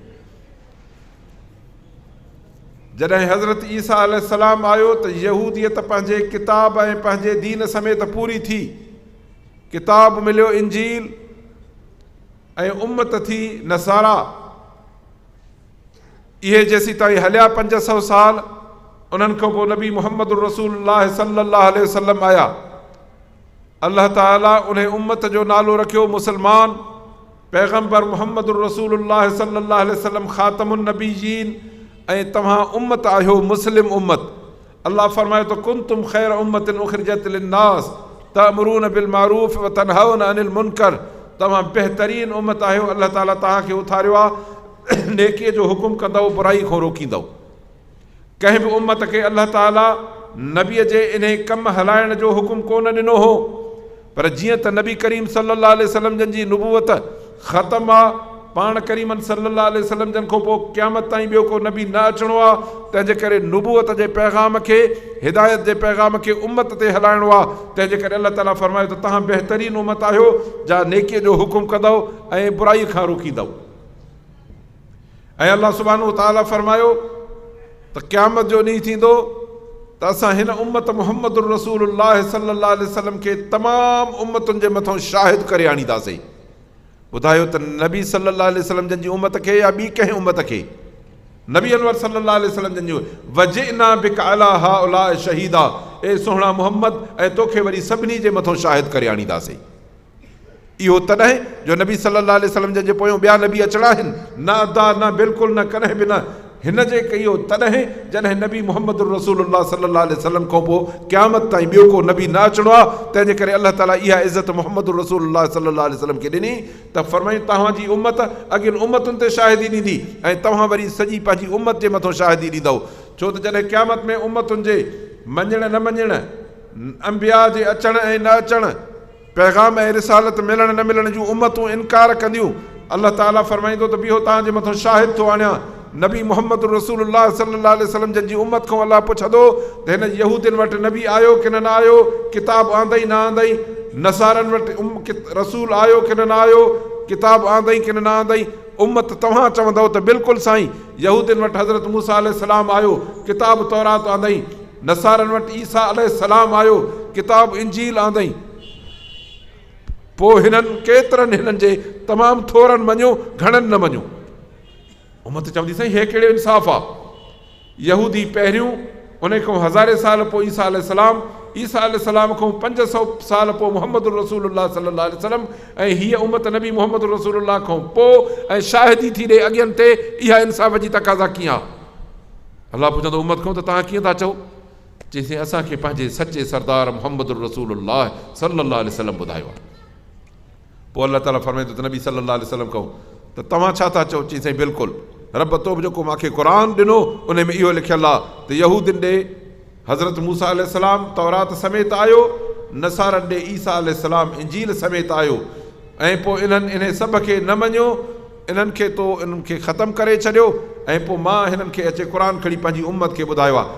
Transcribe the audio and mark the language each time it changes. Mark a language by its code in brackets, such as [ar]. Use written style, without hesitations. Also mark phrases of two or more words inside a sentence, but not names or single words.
[sd] जॾहिं हज़रत ईसा अलैहिस्सलाम आयो त यहूदियत पंहिंजे किताब ऐं पंहिंजे दीन समेत पूरी थी। किताब मिलियो इंजील, ऐं उम्मत थी नसारा। इहे जेसीं ताईं हलिया 500 साल, उन्हनि खां पोइ नबी मुहम्मद रसूलुल्लाह [ar] صلى الله عليه وسلم [sd] आया। अल्लाह ताला उन उम्मत जो नालो रखियो मुसलमान। पैगम्बर मुहम्मद रसूलुल्लाह [ar] صلى الله عليه وسلم خاتم النبيين, [sd] ऐं तव्हां उम्मत आहियो मुस्लिम उम्मत। अल्लाह फरमाए तो [ar] كنتم خير أمة أخرجت للناس تأمرون بالمعروف وتنهون عن المنكر, [sd] तव्हां बहितरीन उम्मत आहियो। अल्लाह ताला तव्हांखे उथारियो आहे, नेकीअ जो हुकुम कंदव, बुराई खां रोकींदव। कंहिं बि उम्मत खे अल्लाह ताला नबीअ जे इन कमु हलाइण जो हुकुम कोन ॾिनो हो, पर जीअं त नबी करीम [ar] صلى الله عليه وسلم [sd] जन जी नुबूवत ख़तम आहे, पाण करीमन [ar] صلى الله عليه وسلم [sd] जन खां पोइ क़यामत ताईं ॿियो को नबी न अचिणो आहे। तंहिंजे करे नुबूवत जे पैगाम खे, हिदायत जे पैगाम खे उम्मत ते हलाइणो आहे। तंहिंजे करे अल्लाह ताला फरमायो त तव्हां बहितरीन उम्मत आहियो, जा नेकीअ जो हुकुम कंदव ऐं बुराई खां रोकींदव। ऐं अल्लाह [ar] سبحانه تعالى [sd] फरमायो त क़यामत जो ॾींहुं थींदो त असां हिन उम्मत मुहम्मद रसूलुल्लाह [ar] صلى الله عليه وسلم [sd] खे तमामु उम्मतुनि जे मथां शाहिद करे आणींदासीं। ॿुधायो त नबी [ar] صلى الله عليه وسلم [sd] जन जी उम्मत खे या ॿी कंहिं उम्मत खे? नबी अनवर [ar] صلى الله عليه وسلم [sd] जन जो [ar] وجئنا بك على هؤلاء شهيدا, [sd] ए सोहणा मुहम्मद, ऐं तोखे वरी सभिनी जे मथां शाहिद करे आणींदासीं। इहो तॾहिं जो नबी [ar] صلى الله عليه وسلم [sd] जन जे पोयों ॿिया नबी अचणा आहिनि? न अदा, न बिल्कुलु, न कॾहिं बि न। हिन जे कयो तॾहिं जॾहिं नबी मुहम्मद रसूलुल्लाह [ar] صلى الله عليه وسلم [sd] खां पोइ क़यामत ताईं ॿियो को नबी न अचिणो आहे। तंहिंजे करे अल्लाह ताला इहा इज़त मुहम्मद रसूलुल्लाह [ar] صلى الله عليه وسلم [sd] खे ॾिनी त फरमाई तव्हांजी उम्मत अॻियुनि उम्मतुनि ते शाहिदी ॾींदी, ऐं तव्हां वरी सॼी पंहिंजी उम्मत जे मथां शाहिदी ॾींदव। छो त जॾहिं क़यामत में उम्मतुनि जे मञण न मञण, अंबिया जे अचण ऐं न अचण, पैगाम ऐं रिसालत मिलण न मिलण जूं उम्मतूं इनकार कंदियूं, अल्लाह ताला फरमाईंदो त बिहो तव्हांजे मथां शाहिद थो आणियां। नबी मुहम्मद रसूलुल्लाह सल्लल्लाहु अलैहि वसल्लम जन जी उम्मत खां अल्लाह पुछंदो त हिन यहूदियुनि वटि नबी आयो कि न आयो, किताब आंदई न आंदई, नसारनि वटि रसूल आयो कि न आयो, किताब आंदई कि न आंदई, उम्मत तव्हां चवंदव त बिल्कुलु साईं यहूदियुनि वटि हज़रत मूसा अलैहिस्सलाम आयो, किताब तौरात आंदई, नसारनि वटि ईसा अलैहिस्सलाम आयो, किताब इंजील आंदई। पोइ हिननि केतिरनि हिननि जे तमामु थोरनि मञियो, घणनि न मञियो। उम्मत चवंदी साईं हे कहिड़ो इंसाफ़ आहे। यहूदी पहिरियों, उन खां 1000 साल पोइ ईसा अलैहिस्सलाम, ईसा अलैहिस्सलाम खां 500 साल पोइ मुहम्मद रसूलुल्लाह [ar] صلى الله عليه وسلم, [sd] ऐं हीअ उम्मत नबी मुहम्मद रसूलुल्लाह खां पोइ ऐं शाहिदी थी ॾे अॻियनि ते। इहा इंसाफ़ जी तक़ाज़ा कीअं आहे? अलाह पुछंदो उम्मत खां त तव्हां कीअं था चओ? चईसीं असांखे पंहिंजे सचे सरदार मुहम्मद रसूलुल्लाह [ar] صلى الله عليه وسلم [sd] ॿुधायो आहे। पोइ अलाह ताला फरमाईंदो त नबी [ar] صلى الله عليه وسلم [sd] खां त तव्हां छा था चओ? चईं साईं बिल्कुलु रब तो बि जेको मूंखे क़ुरान ॾिनो उन में इहो लिखियलु आहे त यहूदियुनि ॾे हज़रत मूसा अलैहिस्सलाम तौरात समेत आयो, नसारनि ॾे ईसा अलैहिस्सलाम इंजील समेत आयो, ऐं पोइ इन्हनि इन सभ खे न मञियो, इन्हनि खे तो इन्हनि खे ख़तमु करे छॾियो, ऐं पोइ मां हिननि खे अचे क़ुर खणी पंहिंजी उम्मत खे ॿुधायो आहे।